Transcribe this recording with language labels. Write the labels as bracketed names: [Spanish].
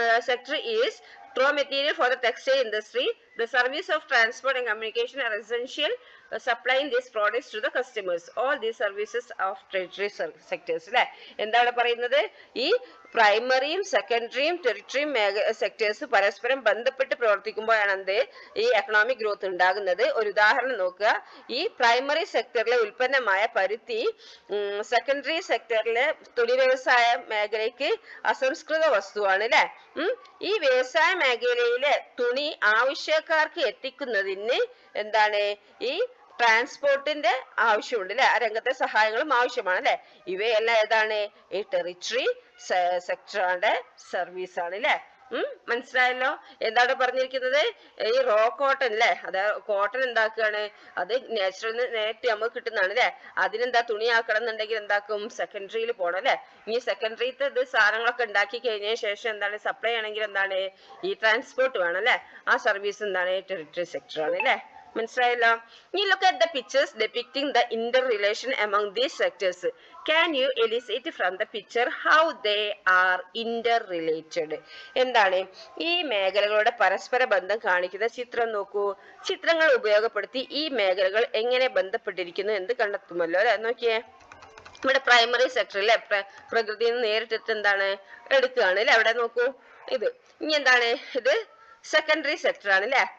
[English] Sector is raw material for the textile industry. The service of transport and communication are essential supplying these products to the customers. All these services of tertiary sectors. [Malayalam] അല്ലെ. എന്താണ് പറയുന്നത്? ഈ പ്രൈമറിയും സെക്കൻഡറിയും ടെറിട്ടറിയും sectors പരസ്പരം ബന്ധപ്പെട്ട് പ്രവർത്തിക്കുമ്പോഴാണ് എന്ത്? ഈ economic growth ഉണ്ടാകുന്നത്. ഒരു ഉദാഹരണം നോക്കുക. ഈ പ്രൈമറി സെക്ടറിലെ ഉൽപ്പന്നമായ പരുത്തി സെക്കൻഡറി സെക്ടറിലെ തുണി വ്യവസായ മേഖലയ്ക്ക് അസംസ്കൃത വസ്തുവാണ് അല്ലെ. ഈ വ്യവസായ മേഖലയിലെ തുണി ആവശ്യക്കാർക്ക് എത്തിക്കുന്നതിന് എന്താണ്? ഈ ട്രാൻസ്പോർട്ടിന്റെ ആവശ്യമുണ്ട് അല്ലെ. ആ രംഗത്തെ സഹായങ്ങളും ആവശ്യമാണ് അല്ലെ. ഇവയെല്ലാം ഏതാണ്? ഈ ടെറിട്ടറി സെക്ടറിന്റെ സർവീസ് ആണ് അല്ലെ. മനസ്സിലായല്ലോ? എന്താണ് പറഞ്ഞിരിക്കുന്നത്? ഈ റോ കോട്ടൺ അല്ലെ, അത് കോട്ടൺ എന്താക്കുകയാണ്? അത് നാച്ചുറലിന് നേരിട്ട് നമുക്ക് കിട്ടുന്നതാണ് അല്ലെ. അതിനെന്താ? തുണിയാക്കണം എന്നുണ്ടെങ്കിൽ എന്താക്കും? സെക്കൻഡറിയിൽ പോകണം അല്ലെ. ഇനി സെക്കൻഡറിത്തെ ഇത് സാധനങ്ങളൊക്കെ ഉണ്ടാക്കി കഴിഞ്ഞ ശേഷം എന്താണ്? സപ്ലൈ ആണെങ്കിൽ എന്താണ്? ഈ ട്രാൻസ്പോർട്ട് വേണം അല്ലെ. ആ സർവീസ് എന്താണ്? ടെറിട്ടറി സെക്ടർ ആണ് അല്ലെ. മനസ്സിലായല്ലോ. ഇനി [English] look at the pictures depicting the interrelation among these sectors. Can you elicit from the picture how they are interrelated? [Malayalam] എന്താണ് ഈ മേഖലകളുടെ പരസ്പര ബന്ധം കാണിക്കുന്ന ചിത്രം നോക്കൂ. ചിത്രങ്ങൾ ഉപയോഗപ്പെടുത്തി ഈ മേഖലകൾ എങ്ങനെ ബന്ധപ്പെട്ടിരിക്കുന്നു എന്ന് കണ്ടെത്തുമല്ലോ അല്ലെ. നോക്കിയേ, ഇവിടെ പ്രൈമറി സെക്ടറിലെ പ്രകൃതിയിൽ നിന്ന് നേരിട്ടിട്ട് എന്താണ് എടുക്കുകയാണ് അല്ലെ. അവിടെ നോക്കൂ, ഇത് ഇനി എന്താണ്, ഇത് സെക്കൻഡറി സെക്ടർ ആണ് അല്ലെ.